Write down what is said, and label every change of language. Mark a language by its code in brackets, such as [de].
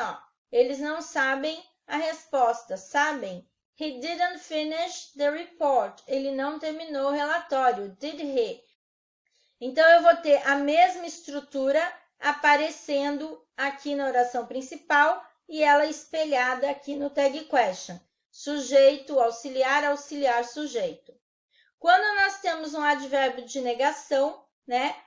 [pt] Ó, eles não sabem a resposta, sabem? [en] He didn't finish the report. [pt] Ele não terminou o relatório. [en] Did he? [pt] Então, eu vou ter a mesma estrutura aparecendo aqui na oração principal e ela espelhada aqui no tag question. Sujeito, auxiliar, auxiliar, sujeito. Quando nós temos um advérbio de negação, né?